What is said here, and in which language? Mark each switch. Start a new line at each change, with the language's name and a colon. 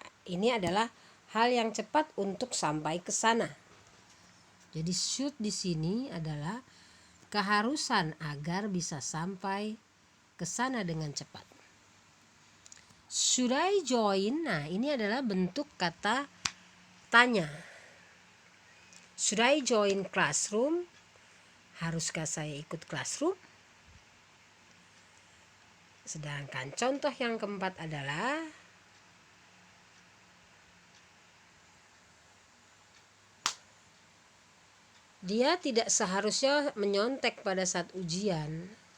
Indonesian: Ini adalah hal yang cepat untuk sampai ke sana. Jadi should di sini adalah keharusan agar bisa sampai ke sana dengan cepat.
English: Should I join?
Indonesian: Nah, ini adalah bentuk kata tanya.
English: Should I join classroom?
Indonesian: Haruskah saya ikut classroom? Sedangkan contoh yang keempat adalah dia tidak seharusnya menyontek pada saat ujian.